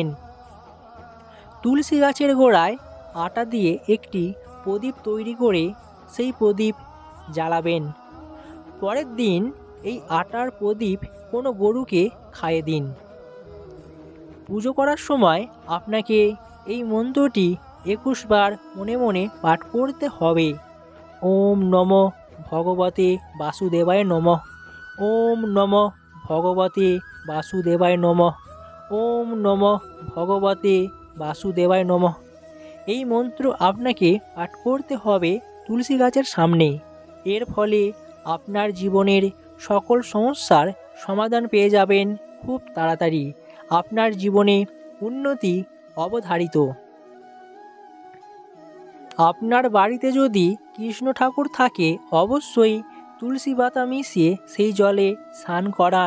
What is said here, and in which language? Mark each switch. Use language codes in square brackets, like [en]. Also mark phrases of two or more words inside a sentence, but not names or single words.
[bn] তুলসী গাছের গোড়ায় আটা দিয়ে একটি প্রদীপ তৈরি করে সেই প্রদীপ জ্বালাবেন। পরের দিন এই আটার প্রদীপ কোনো গরুকে খাইয়ে দিন। পুজো করার সময় আপনাকে এই মন্ত্রটি 21 বার মনে মনে পাঠ করতে হবে। [sa] ওম নমঃ ভগবতে বাসুদেবায় নমঃ। ওম নমঃ ভগবতে বাসুদেবায় নমঃ। ওম নমঃ ভগবতে বাসুদেবায় নমঃ। [bn] এই মন্ত্র আপনাকে পাঠ করতে হবে তুলসী গাছের সামনে। এর ফলে আপনার জীবনের সকল সমস্যার সমাধান পেয়ে যাবেন খুব তাড়াতাড়ি। আপনার জীবনে উন্নতি অবধারিত। আপনার বাড়িতে যদি কৃষ্ণ ঠাকুর থাকে, অবশ্যই তুলসী পাতা মিশিয়ে সেই জলে স্নান করান।